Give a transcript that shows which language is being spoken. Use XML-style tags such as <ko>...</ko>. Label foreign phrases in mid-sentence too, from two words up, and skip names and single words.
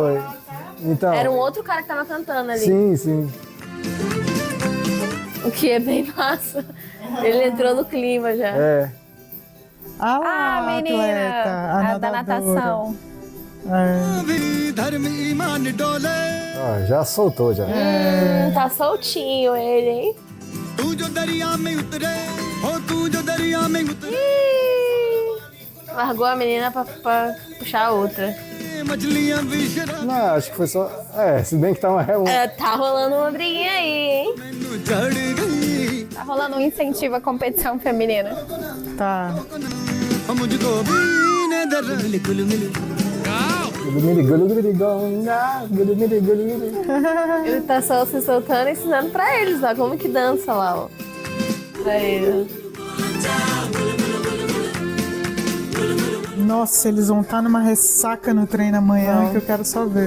<pt>foi. Então, Era um outro cara que tava cantando ali. sim, sim. O que é bem massa. Ele entrou no clima já. É. Ah, Ah, menina. atleta, A da natação.</pt> <hi>धर्म ईमान डोले</hi> <pt>Ó, já soltou, já. Tá soltinho ele, hein?</pt> <hi>तू जो दरिया में उतरे हो तू जो दरिया में उतरे</hi> <pt>Ih, largou a menina pra puxar a outra.</pt> <hi>मछलियां भी शराब</hi> <pt>Não, acho que foi só. É, se bem que tá uma. Tá rolando uma briguinha aí, hein?</pt> <pa>ਮੈਨੂੰ ਚੜ੍ਹ ਗਈ</pa> <pt>Tá rolando um incentivo à competição feminina. Tá.</pt> <hi>मुझको भी इन्हें दरज घुल मिल</hi> <pt>Ele tá só se soltando e ensinando pra eles, ó. Como que dança lá, ó. Pra ele. Nossa, eles vão estar numa ressaca no treino amanhã que eu quero só ver.</pt>